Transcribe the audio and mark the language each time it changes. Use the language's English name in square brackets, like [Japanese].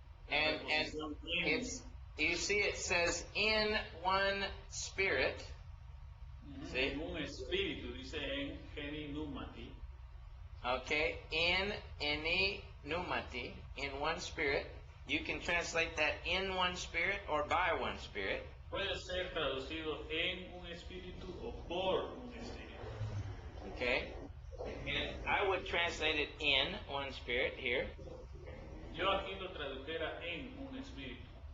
[English] And it's, you see it says in one spirit. See? [Spanish] En un espíritu, dice en geni numati. [English] Okay? In, pneumati, in one spirit. You can translate that in one spirit or by one spirit. [Spanish] Puede ser traducido en un espíritu o por un espíritu. [English] Okay? And I would translate it in one spirit here. [Spanish] Yo aquí lo tradujera en un espíritu.